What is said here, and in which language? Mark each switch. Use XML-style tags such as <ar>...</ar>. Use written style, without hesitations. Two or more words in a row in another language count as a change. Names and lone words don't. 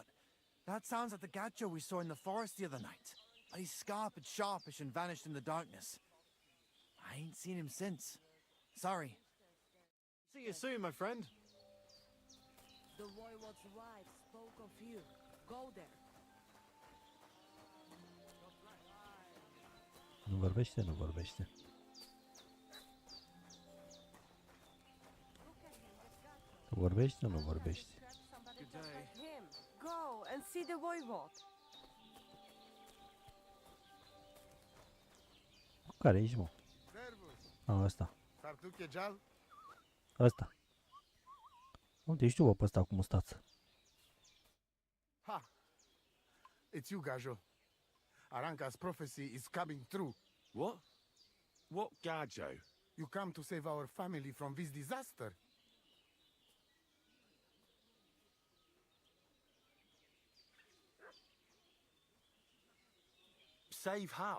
<en>That sounds like the Gacho we saw in the forest the other night. But he's scarp and sharpish and vanished in the darkness. I ain't seen him since. Sorry. See you soon, my friend. The voivode's wife spoke of you. Go there.</en> <ro>Nu vorbește, nu vorbește. Vorbește, nu vorbește.</ro> <en>Good day. Go and see the voivode.</en> <ro>Care ești, mă? Ăsta. Ăsta. Unde știu, pe ăsta cu mustață?</ro> <en>Ha! It's you, Gajo. Aranka's prophecy is coming true. What? What Gajo? You come to save our family from this disaster. Save how?</en>